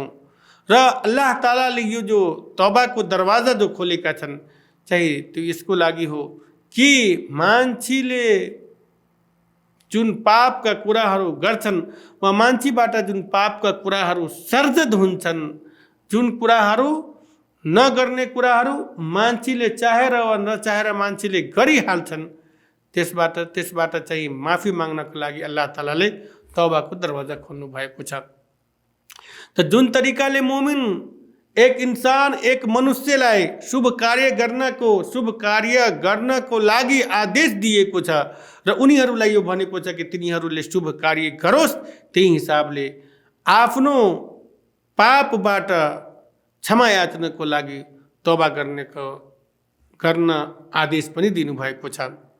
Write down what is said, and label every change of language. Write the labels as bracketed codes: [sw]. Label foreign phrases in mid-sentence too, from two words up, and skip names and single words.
[ne] र अल्लाह तालाले यो जो तौबाको दरवाजा जो खोलेका छन् चाहिँ त्यो यसको लागि हो कि मान्छेले जुन पापका कुराहरू गर्छन् वा मान्छेबाट जुन पापका कुराहरू सर्जत हुन्छन्, जुन कुराहरू नगर्ने कुराहरू मान्छेले चाहेर वा नचाहेर मान्छेले गरिहाल्छन्, त्यसबाट चाहिँ माफी माग्नको लागि अल्लाह तालाले तौबाको दरवाजा खोल्नु भएको छ। त जुन तरिकाले मोमिन एक इंसान एक मनुष्यलाई शुभ कार्य गर्नको लागि आदेश दिएको छ र उनीहरूलाई यो भनेको छ कि तिनीहरूले शुभ कार्य गरोस्, त्यही हिसाबले आफ्नो पापबाट क्षमा याचनाको लागि तौबा गर्न आदेश पनि दिनुभएको छ।